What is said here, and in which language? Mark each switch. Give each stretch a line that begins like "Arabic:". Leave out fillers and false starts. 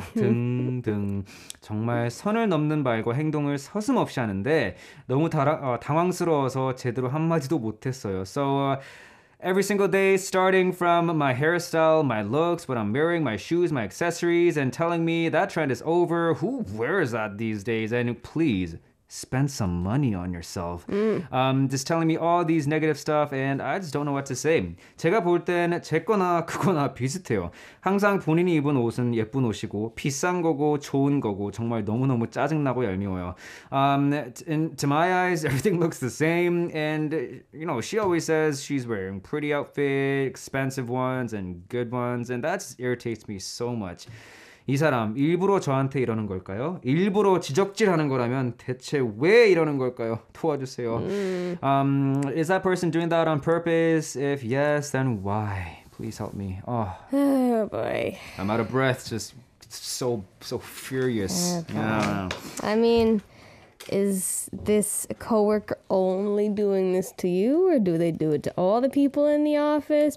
Korean: 등등. 정말 선을 넘는 말과 행동을 서슴없이 하는데 너무 당황스러워서 제대로 한마디도 못했어요.
English: So every single day, starting from my hairstyle, my looks, what I'm wearing, my shoes, my accessories, and telling me that trend is over. Who wears that these days? And please, spend some money on yourself. Just telling me all these negative stuff and I just don't know what to say.
Korean: 제가 볼 땐 제 거나 그거나 비슷해요. 항상 본인이 입은 옷은 예쁜 옷이고 비싼 거고 좋은 거고 정말 너무너무 짜증나고 얄미워요.
English: And to my eyes, everything looks the same and you know, she always says she's wearing pretty outfit, expensive ones and good ones and that just irritates me so much.
Korean: 이 사람 일부러 저한테 이러는 걸까요? 일부러 지적질하는 거라면 대체 왜 이러는 걸까요? 도와주세요.
English: Is that person doing that on purpose? If yes, then why? Please help me. Oh boy. I'm out of breath. Just so furious. Yeah. I mean, is this coworker only doing this to you, or do they do it to all the people in the office?